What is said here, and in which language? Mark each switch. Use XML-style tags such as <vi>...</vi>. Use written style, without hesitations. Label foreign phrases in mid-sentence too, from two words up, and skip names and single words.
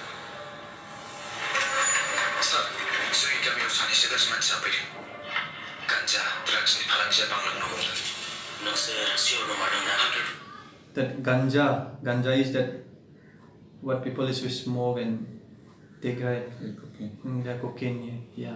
<brx>सार जोंनि गामियाव सानैसो गाज्रि मानसि जाफैदों गान्जा ड्राग्सनि फालांगिया बांलांनो हमदों नोंसोर सियर नमारदोंना</brx> <en>That ganja is that what people is to smoke and take, right? Cocaine. The cocaine, yeah.</en>